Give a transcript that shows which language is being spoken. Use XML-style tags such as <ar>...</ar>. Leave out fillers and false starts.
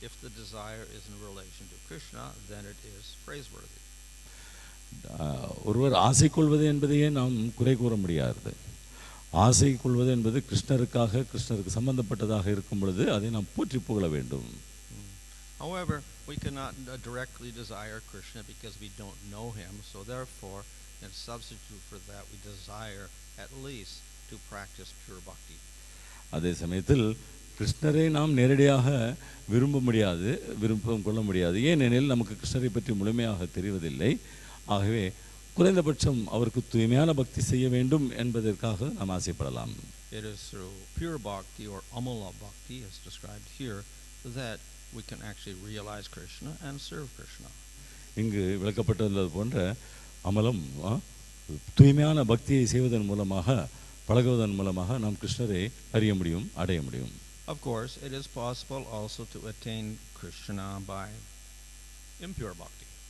<en>If the desire is in relation to Krishna, then it is praiseworthy.</en> <ta>ஒருவர் ஆசை கொள்வது என்பதையே நாம் குறை கூற முடியாது. ஆசை கொள்வது என்பது கிருஷ்ணருக்காக கிருஷ்ணருக்கு சம்பந்தப்பட்டதாக இருக்கும் பொழுது அதை நாம் போற்றி புகழ வேண்டும்.</ta> <en>However, we cannot directly desire Krishna because we don't know him, so therefore, in substitute for that, we desire at least to practice pure bhakti.</en> <ta>அதே சமயத்தில் கிருஷ்ணரை நாம் நேரடியாக விருப்பம் கொள்ள முடியாது. ஏனெனில் நமக்கு கிருஷ்ணரை பற்றி முழுமையாக தெரிவதில்லை. ஆகவே குறைந்தபட்சம் அவருக்கு தூய்மையான பக்தி செய்ய வேண்டும் என்பதற்காக நாம் ஆசைப்படலாம்.</ta> <en>It is through pure bhakti or amala-bhakti as described here that we can actually realize Krishna and serve Krishna.</en> <ta>இங்கு விளக்கப்பட்டிருந்தது போன்ற அமலம் தூய்மையான பக்தியை செய்வதன் மூலமாக பழகுவதன் மூலமாக நாம் கிருஷ்ணரை அறிய முடியும், அடைய முடியும்.</ta> <en>Of course, it is possible also to attain Krishna by impure bhakti.</en>